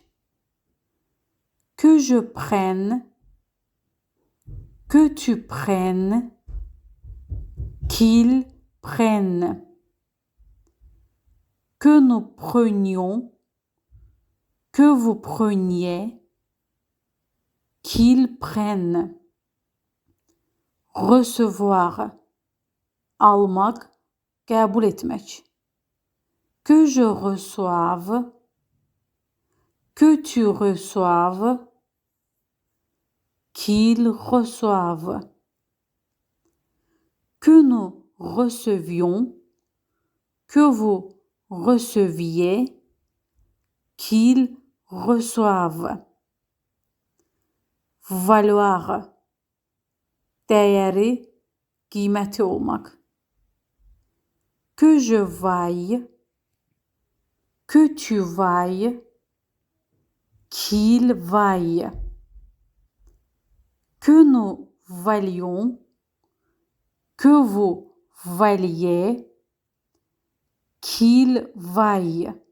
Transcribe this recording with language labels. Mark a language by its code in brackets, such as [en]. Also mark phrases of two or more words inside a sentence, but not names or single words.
[fr] Que je prenne, que tu prennes, qu'il prenne. Que nous prenions, que vous preniez, qu'il prenne. Recevoir, [az] almaq, qəbul etmək. [fr] Que je reçoive, Que tu reçoives, qu'il reçoive. Que nous recevions, que vous receviez, qu'ils reçoivent. Valoir, [tr] değeri, kıymeti olmak. [fr] Que je vaille, que tu vailles, qu'il vaille. Que nous valions, que vous valiez, qu'il vaille.